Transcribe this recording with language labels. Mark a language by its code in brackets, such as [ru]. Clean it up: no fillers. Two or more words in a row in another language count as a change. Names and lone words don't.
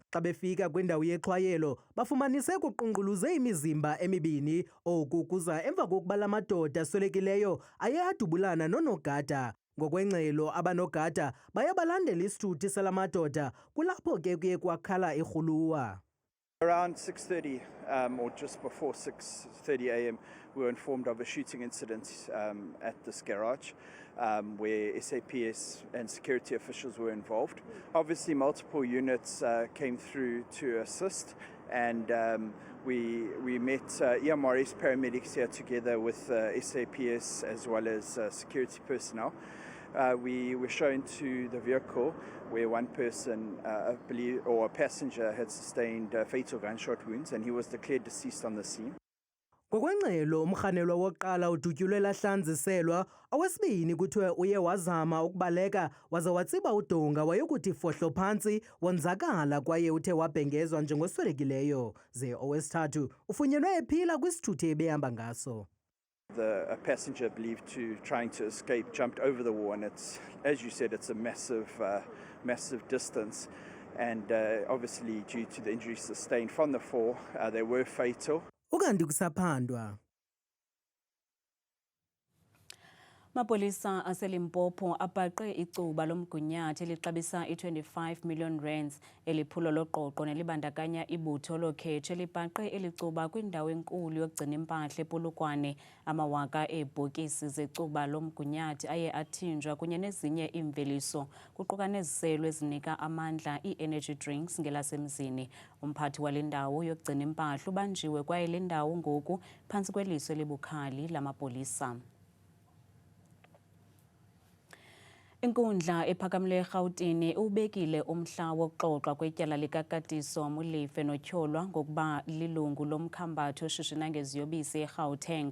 [xh] Xa befika kwindawo yexhwayelo bafumanise kuqunquluze imizimba emibini. Oku kuza emva kokuba la madoda aswelekileyo aye adubulana nonogada. Ngokwengxelo abanogada baye balandela isithuthi sala madoda kulapho ke kuye kwakhala irhuluwa. [en] Around 6:30 or just before 6:30 a.m. we were informed of a shooting incident at this garage where SAPS and security officials were involved. Obviously multiple units came through to assist, and we met EMRS paramedics here together with SAPS as well as security personnel. We were shown to the vehicle where one person, a passenger, had sustained fatal gunshot wounds, and he was declared deceased on the scene. [xh] Ngokwengxelo umrhanelwa wokuqala udutyulwe lahlanziselwa, owesibini kuthiwe uye wazama ukubaleka waze watsiba udonga wayokuthi fohlo phantsi wonzakala kwaye uthe wabhengezwa njengoswelekileyo, ze owesithathu ufunyenwe ephila kwisithuthi ebehamba ngaso. [en] A passenger believed to trying to escape jumped over the wall, and it's, as you said, it's a massive distance, and obviously due to the injuries sustained from the fall, they were fatal. [xh] Ukanti kusaphandwa. Mapolisa aseLimpopo abhaqe icuba lomgunyathi elixabisa i-25 million rands eliphulo loqoqo nelibandakanya ibutho lokhetshe elibhaqe elicuba kwindawo enkulu yokugcina impahla ePolokwane. Amawaka eebhokisi zecuba lomgunyathi aye athinjwa kunye nezinye iimveliso kuquka neziselo ezinika amandla ii- [en] energy drinks [xh] ngelasemzini. Umphathi wale ndawo yokugcina impahla ubanjiwe kwaye le ndawo ngoku phantsi kweliso elibukhali lamapolisa. Inkundla ephakamileyo eRhawutini ubekile umhla wokuxoxwa kwetyala likakatiso Molefe noTyholwa ngokuba lilungu lomkhambatho oshishina ngeziyobisi eGauteng.